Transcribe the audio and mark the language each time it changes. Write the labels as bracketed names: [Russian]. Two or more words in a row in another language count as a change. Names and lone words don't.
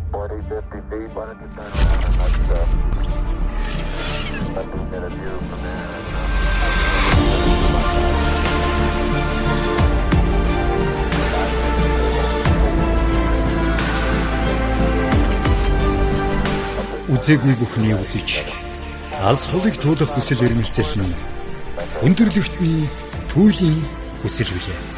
[English] 50 feet, why don't you turn around and let's get a view from there. [Mongolian] Үзээгүй бүхний үзэж алс холыг туулах хүсэл эрмэлзэл нь өндөрлөгтний түүлийн хүсэл билээ.